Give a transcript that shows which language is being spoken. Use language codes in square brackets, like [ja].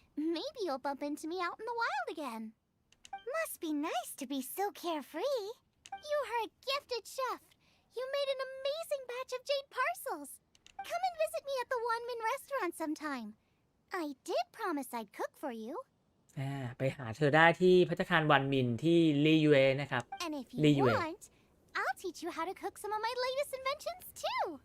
[en] Maybe you'll bump into me out in the wild again. Must be nice to be so carefree. You are a gifted chef. You made an amazing batch of jade parcels. Come and visit me at the Wanmin restaurant sometime. I did promise I'd cook for you. [th] ไปหาเธอได้ที่ภัตตาคารวันมินที่ลีเยนะครับ [en] And if you want, I'll teach you how to cook some of my latest inventions too.